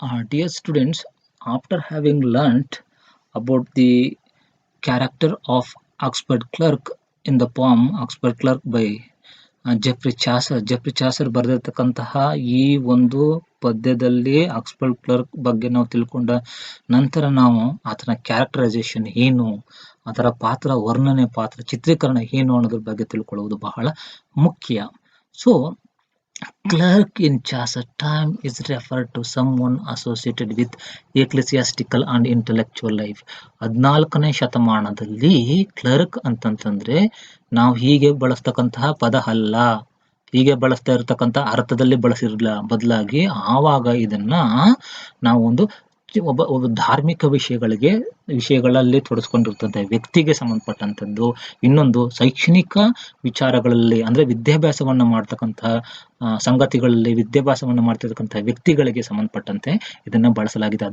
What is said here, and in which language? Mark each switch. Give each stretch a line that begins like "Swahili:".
English: Dear students, after having learnt about the character of Oxford Clerk in the poem Oxford Clerk by
Kannada: Jeffrey Chaucer ಬರೆದಿರ್ತಕ್ಕಂತಹ ಈ ಒಂದು ಪದ್ಯದಲ್ಲಿ Oxford clerk ಬಗ್ಗೆ ನಾವು ತಿಳ್ಕೊಂಡ ನಂತರ ನಾವು ಆತನ ಕ್ಯಾರೆಕ್ಟರೈಸೇಷನ್ ಏನು, ಅದರ ಪಾತ್ರ ವರ್ಣನೆ, ಪಾತ್ರ ಚಿತ್ರೀಕರಣ ಏನು ಅನ್ನೋದ್ರ ಬಗ್ಗೆ ತಿಳ್ಕೊಳ್ಳುವುದು ಬಹಳ ಮುಖ್ಯ.
English: So clerk in Chaucer time is referred to someone associated with ecclesiastical and intellectual life.
Kannada: 14ನೇ ಶತಮಾನದಲ್ಲಿ ಕ್ಲರ್ಕ್ ಅಂತಂತಂದ್ರೆ ನಾವು ಹೀಗೆ ಬಳಸ್ತಕ್ಕಂತಹ ಪದ ಅಲ್ಲ, ಹೀಗೆ ಬಳಸ್ತಾ ಇರತಕ್ಕಂಥ ಅರ್ಥದಲ್ಲಿ ಬಳಸಿರಲಿಲ್ಲ. ಬದಲಾಗಿ ಆವಾಗ ಇದನ್ನ ನಾವು ಒಬ್ಬ ಧಾರ್ಮಿಕ ವಿಷಯಗಳಲ್ಲಿ ತೊಡಸ್ಕೊಂಡಿರ್ತಂಥ ವ್ಯಕ್ತಿಗೆ ಸಂಬಂಧಪಟ್ಟಂಥದ್ದು, ಇನ್ನೊಂದು ಶೈಕ್ಷಣಿಕ ವಿಚಾರಗಳಲ್ಲಿ ಅಂದ್ರೆ ವಿದ್ಯಾಭ್ಯಾಸವನ್ನ ಮಾಡ್ತಕ್ಕಂತಹ ಸಂಗತಿಗಳಲ್ಲಿ ವಿದ್ಯಾಭ್ಯಾಸವನ್ನ ಮಾಡ್ತಿರ್ತಕ್ಕಂಥ ವ್ಯಕ್ತಿಗಳಿಗೆ ಸಂಬಂಧಪಟ್ಟಂತೆ ಇದನ್ನ ಬಳಸಲಾಗಿದೆ.